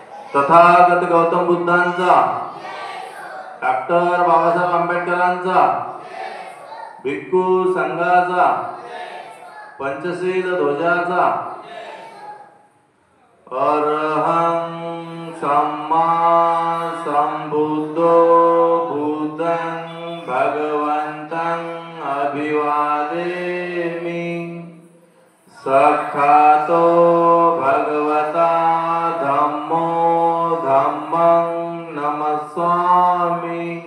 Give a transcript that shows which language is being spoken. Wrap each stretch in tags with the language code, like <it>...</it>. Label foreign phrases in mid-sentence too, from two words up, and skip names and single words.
<mr>तथागत गौतम बुद्धांचा, डॉक्टर बाबासाहेब आंबेडकरांचा, भिक्खू संघाचा, पंचशील ध्वजाचा,</mr> <pi>अरहं सम्मा संबुद्धो बुद्धं भगवन्तं अभिवादेमि। सखातो भगवता धम्मो धम्मं नमस्सामि।</pi>